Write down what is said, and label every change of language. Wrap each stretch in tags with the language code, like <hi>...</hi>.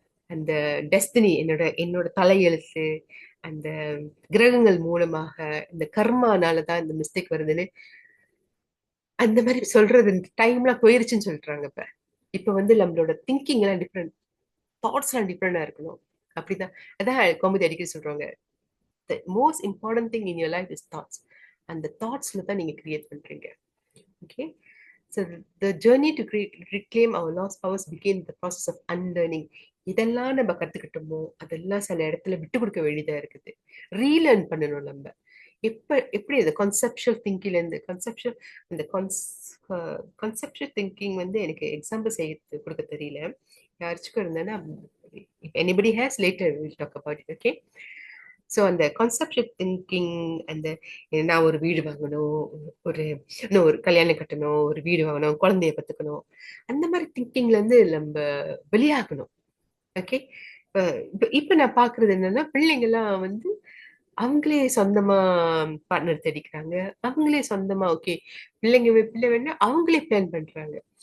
<ta>அந்த டெஸ்டினி, என்னோட தலையெழுத்து, அந்த கிரகங்கள் மூலமாக இந்த கர்மானாலதான் இந்த மிஸ்டேக் வருதுன்னு அந்த மாதிரி சொல்றது டைம்லாம் போயிருச்சுன்னு சொல்றாங்க. இப்ப நம்மளோட திங்கிங் எல்லாம் டிஃப்ரெண்ட், தாட்ஸ் எல்லாம் டிஃப்ரெண்டா இருக்கணும். அப்படிதான். அதான் கோமதி அடிக்கடி சொல்றாங்க,</ta> <en>the most important thing in your life is thoughts.</en> <ta>அந்த தாட்ஸ்ல தான் நீங்க கிரியேட் பண்றீங்க.</ta> <en>Okay. So the journey to reclaim our lost powers began the process of unlearning.</en> <ta>இதெல்லாம் நம்ம கத்துக்கிட்டோமோ அதெல்லாம் சில இடத்துல விட்டு கொடுக்க வேண்டியதா இருக்குது. ரீலேர்ன் பண்ணணும் நம்ம. எப்படி அந்த கான்செப்சுவல் திங்கிங்ல இருந்து அந்த கான்செப்சுவல் திங்கிங் எனக்கு எக்ஸாம்பிள் செய்ய கொடுக்க தெரியல. யாருச்சுக்கும் இருந்தேன்னா,</ta> <en>if anybody has, later we'll talk about it. Okay.</en> <ta>So அந்த கான்செப்ட் திங்கிங், அந்த நான் ஒரு வீடு வாங்கணும், ஒரு கல்யாணம் கட்டணும், ஒரு வீடு வாங்கணும், குழந்தைய பத்துக்கணும், அந்த மாதிரி திங்கிங்ல நம்ம வெளியாகணும். ஓகே. இப்ப நான் பாக்குறது என்னன்னா, பிள்ளைங்க எல்லாம் அவங்களே சொந்தமா பார்ட்னர் தேடிக்கிறாங்க, அவங்களே சொந்தமா ஓகே பிள்ளை வேணா அவங்களே பிளான் பண்றாங்க.</ta>